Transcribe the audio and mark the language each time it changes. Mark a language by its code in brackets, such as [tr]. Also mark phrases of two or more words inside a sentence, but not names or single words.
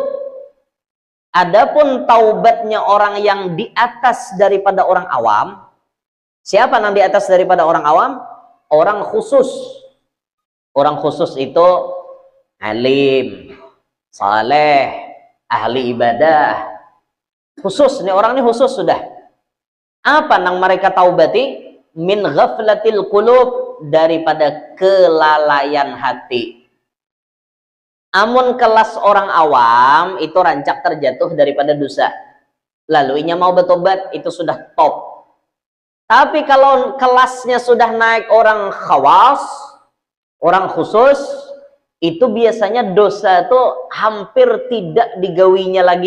[id] Adapun taubatnya orang yang di atas daripada orang awam, siapa yang di atas daripada orang awam? Orang khusus. Orang khusus itu alim, saleh, ahli ibadah. Khusus, nih orang ini khusus sudah. [bjn] Apa nang mereka taubati? [ar] من غفلة القلوب, [id] daripada kelalaian hati. [bjn] Amun kelas orang awam itu rancak terjatuh daripada dosa. Lalu inya mau bertobat itu sudah top. [id] Tapi kalau kelasnya sudah naik orang khawas, orang khusus, itu biasanya dosa itu hampir tidak digawinya lagi.